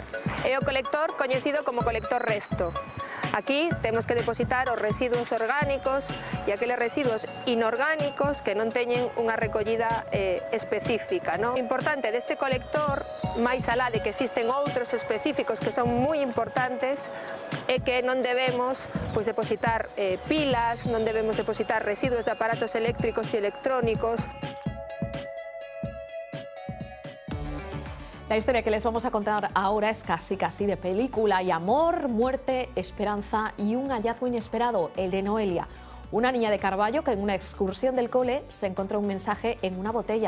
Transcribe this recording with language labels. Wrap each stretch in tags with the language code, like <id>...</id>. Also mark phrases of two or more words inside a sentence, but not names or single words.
<gl>É o colector coñecido como colector resto. Aquí temos que depositar os residuos orgánicos e aqueles residuos inorgánicos que non teñen unha recollida específica, non? O importante deste colector, máis alá de que existen outros específicos que son moi importantes, é que non debemos pois, depositar pilas, non debemos depositar residuos de aparatos eléctricos e electrónicos.</gl> <es>La historia que les vamos a contar ahora es casi de película. Hay amor, muerte, esperanza y un hallazgo inesperado, el de Noelia. Una niña de Carballo que en una excursión del cole se encontró un mensaje en una botella.</es>